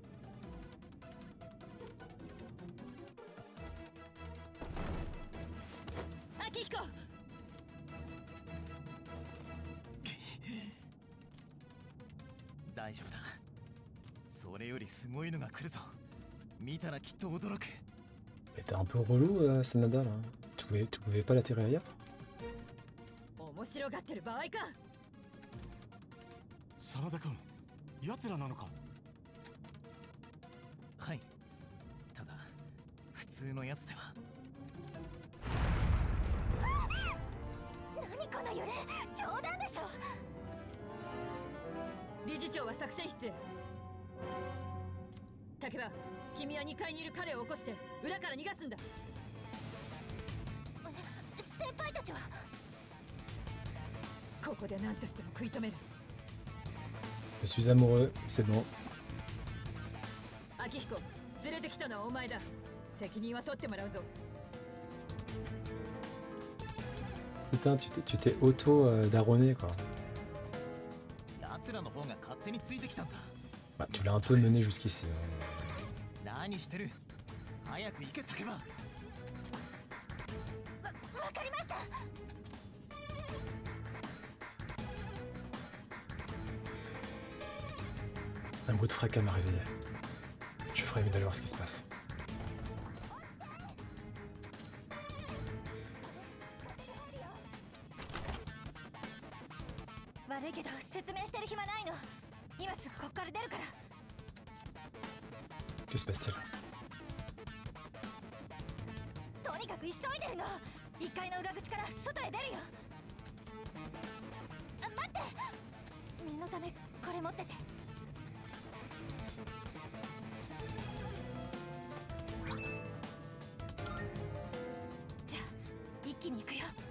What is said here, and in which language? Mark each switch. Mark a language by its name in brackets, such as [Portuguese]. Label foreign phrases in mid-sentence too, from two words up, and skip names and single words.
[Japanese] 秋彦。大丈夫だ。それよりすごいのが来るぞ。見たらきっと驚く。 [French] Mais t'es un peu relou, Sanada, là. Tu pouvais pas l'atterrir ailleurs? [Japanese] 面白がってる場合か。真田君、奴らなのか？はい。ただ普通のやつでは。何この揺れ、冗談でしょ。理事長は作戦室へ。竹場、君は2階にいる彼を起こして裏から逃がすんだ。先輩たちは？ここで何としても食い止める。 [French] Je suis amoureux, c'est bon. [Japanese] 秋彦、連れてきたのはお前だ。責任は取ってもらうぞ。 [French] Putain, tu t'es auto-daronné, quoi. [Japanese] 奴らの方が勝手についてきたんだ。 [French] Bah, tu l'as un peu mené jusqu'ici. [Japanese] 何してる？早く行け、竹場。わかりました。 [French] Un bruit de fracas m'a réveillé. Je ferais mieux d'aller voir ce qui se passe. [Japanese] 悪いけど説明してる暇ないの。今すぐこっから出るから。 [French] Que se passe-t-il? [Japanese] とにかく急いでるの。1階の裏口から外へ出るよ。待って、念のためこれ持ってて。じゃあ一気に行くよ。